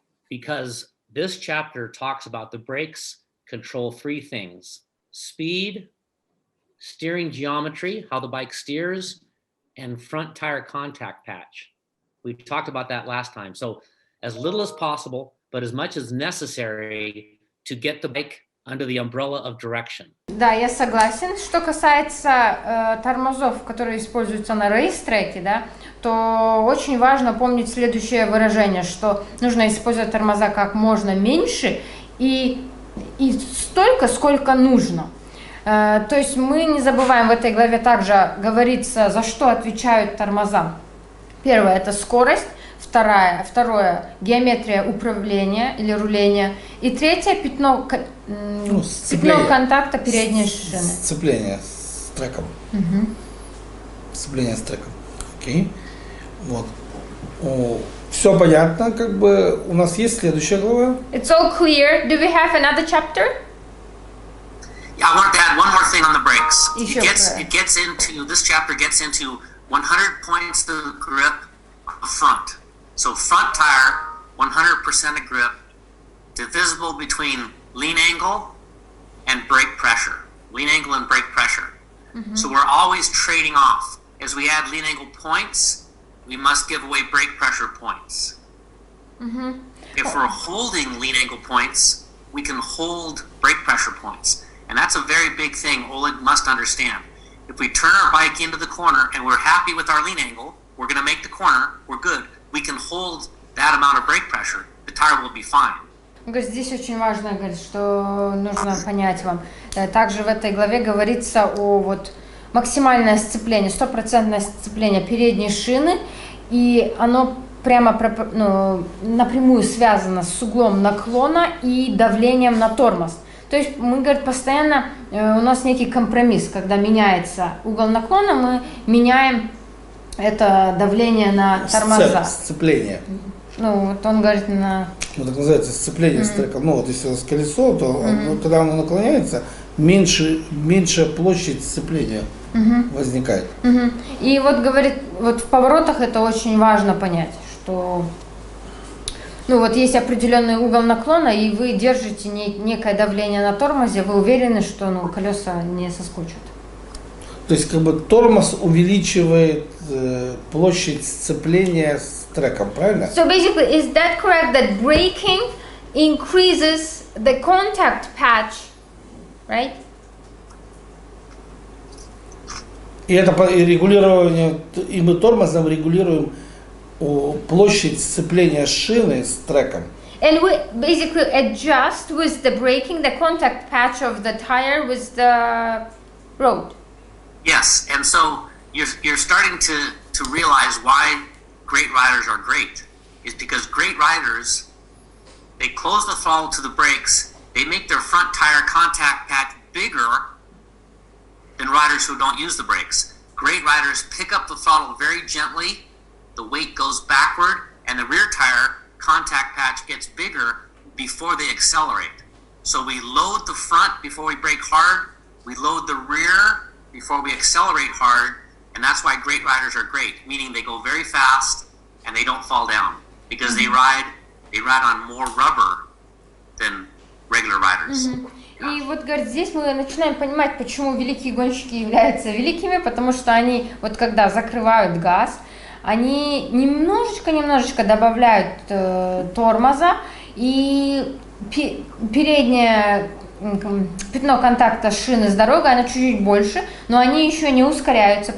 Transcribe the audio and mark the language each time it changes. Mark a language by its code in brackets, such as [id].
[en] Because this chapter talks about the brakes control three things: speed, steering geometry, how the bike steers, and front tire contact patch. We talked about that last time. So as little as possible, but as much as necessary to get the bike under the umbrella of direction. [ru] Да, я согласен. Что касается тормозов, которые используются на рейс-треке, да, то очень важно помнить следующее выражение, что нужно использовать тормоза как можно меньше и столько, сколько нужно. То есть мы не забываем, в этой главе также говорится, за что отвечают тормоза. Первое – это скорость. Второе – геометрия управления или руления. И третье – пятно контакта передней шины. Сцепление с треком. Сцепление с треком. Окей. Вот. Все понятно, как бы у нас есть следующая глава. [en] It's all clear. Do we have another chapter? Yeah, I want to add one more thing on the brakes. This chapter gets into 100 points of grip up front. So front tire, 100% of grip, divisible between lean angle and brake pressure. Lean angle and brake pressure. So we're always trading off. As we add lean angle points, we must give away brake pressure points. If we're holding lean angle points, we can hold brake pressure points. And that's a very big thing Oleg must understand. If we turn our bike into the corner and we're happy with our lean angle, we're going to make the corner, we're good. We can hold that amount of brake pressure. The tire will be fine. [ru] Здесь очень важно, говорит, что нужно понять вам. Также в этой главе говорится о вот максимальное сцепление, 100% сцепление передней шины, и оно прямо напрямую связано с углом наклона и давлением на тормоз. То есть мы, говорит, постоянно у нас некий компромисс, когда меняется угол наклона, мы меняем это давление на тормоза. Сцепление. Ну, вот он говорит на... Ну, так называется сцепление с треком. Ну, вот если у нас колесо, то когда оно наклоняется, меньшая площадь сцепления возникает. И вот, говорит, вот в поворотах это очень важно понять, что... Ну, вот есть определенный угол наклона, и вы держите некое давление на тормозе, вы уверены, что колеса не соскочат. То есть, как бы тормоз увеличивает площадь сцепления с треком, правильно? [en] So basically, is that correct that braking increases the contact patch, right? [ru] И это регулирование, и мы тормозом регулируем площадь сцепления шины с треком. [en] And we basically adjust with the braking the contact patch of the tire with the road. Yes, and so you're starting to realize why great riders are great. Is because great riders, they close the throttle to the brakes, they make their front tire contact patch bigger than riders who don't use the brakes. Great riders pick up the throttle very gently, the weight goes backward, and the rear tire contact patch gets bigger before they accelerate. So we load the front before we brake hard, we load the rear before we accelerate hard, and that's why great riders are great, meaning they go very fast and they don't fall down because they ride on more rubber than regular riders. [ru] И вот, говорит, здесь мы начинаем понимать, почему великие гонщики являются великими, потому что они, вот когда закрывают газ, они немножечко добавляют тормоза, и переднее пятно контакта шины с дорогой, оно чуть-чуть больше, но они еще не ускоряются.